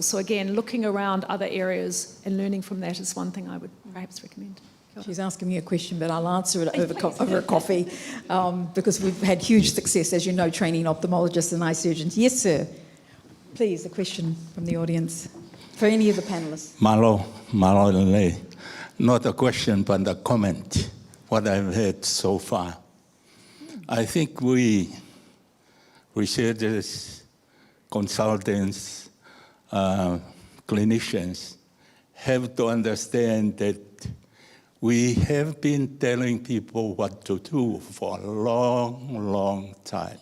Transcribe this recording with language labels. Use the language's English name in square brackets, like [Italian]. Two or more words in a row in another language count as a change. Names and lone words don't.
[English] So again, looking around other areas and learning from that is one thing I would perhaps recommend. She's asking me a question, but I'll answer it over a coffee because we've had huge success, as you know, training ophthalmologists and eye surgeons. Yes, sir. Please, a question from the audience for any of the panellists. [Tongan] Mālō lelei. [English] Not a question, but a comment, what I've heard so far. I think we, researchers, consultants, clinicians, have to understand that we have been telling people what to do for a long, long time.